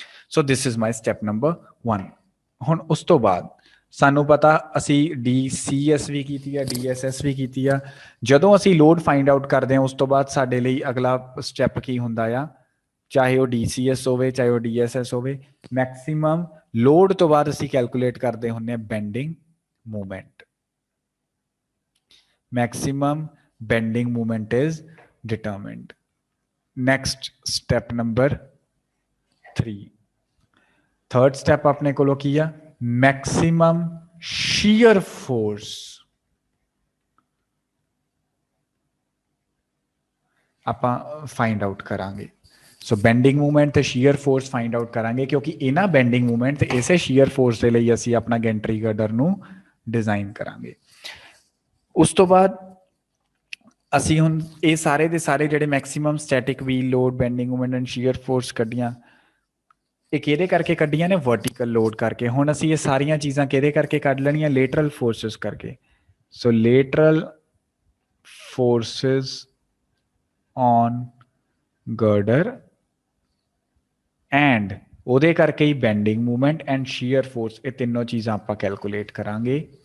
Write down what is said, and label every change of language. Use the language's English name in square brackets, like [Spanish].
[English] So this is my step number 1। [Punjabi] ਹੁਣ ਉਸ ਤੋਂ ਬਾਅਦ ਸਾਨੂੰ ਪਤਾ ਅਸੀਂ DCS ਵੀ ਕੀਤੀ ਆ, DSS ਵੀ ਕੀਤੀ ਆ। ਜਦੋਂ ਅਸੀਂ ਲੋਡ ਫਾਈਂਡ ਆਊਟ ਕਰਦੇ ਹਾਂ ਉਸ ਤੋਂ ਬਾਅਦ ਸਾਡੇ ਲਈ ਅਗਲਾ ਸਟੈਪ ਕੀ ਹੁੰਦਾ ਆ, ਚਾਹੇ ਉਹ DCS ਹੋਵੇ ਚਾਹੇ ਉਹ DSS ਹੋਵੇ, ਮੈਕਸਿਮਮ ਲੋਡ ਤੋਂ ਬਾਅਦ ਅਸੀਂ ਕੈਲਕੂਲੇਟ ਕਰਦੇ ਹੁੰਦੇ ਹਾਂ bending movement. [English] maximum bending moment is determined. Next step number 3, third step [Punjabi] अपने को की है [English] maximum shear force। [Punjabi] ਆਪਾਂ फाइंड आउट करांगे। सो बेंडिंग मूवमेंट ते shear force फाइंड आउट करांगे क्योंकि इना बेंडिंग मूवमेंट ते इसे shear force ਦੇ ਲਈ ਅਸੀਂ ਆਪਣਾ ਗੈਂਟਰੀ ਗਰਡਰ ਨੂੰ डिजाइन करांगे। ਉਸ ਤੋਂ ਬਾਅਦ ਅਸੀਂ ਹੁਣ ਇਹ ਸਾਰੇ ਦੇ ਸਾਰੇ ਜਿਹੜੇ maximum static wheel load, bending movement and sheer force ਕੱਢੀਆਂ, ਇਹ ਕਿਹਦੇ ਕਰਕੇ ਕੱਢੀਆਂ ਨੇ? ਵਰਟੀਕਲ ਲੋਡ ਕਰਕੇ। ਹੁਣ ਅਸੀਂ ਇਹ ਸਾਰੀਆਂ ਚੀਜ਼ਾਂ ਕਿਹਦੇ ਕਰਕੇ ਕੱਢ ਲੈਣੀਆਂ? ਲੇਟਰਲ ਫੋਰਸਿਸ ਕਰਕੇ। ਸੋ ਲੇਟਰਲ ਫੋਰਸਿਸ ਔਨ ਗਰਡਰ ਐਂਡ ਉਹਦੇ ਕਰਕੇ ਹੀ bending movement and sheer force, ਇਹ ਤਿੰਨੋਂ ਚੀਜ਼ਾਂ ਆਪਾਂ ਕੈਲਕੂਲੇਟ ਕਰਾਂਗੇ।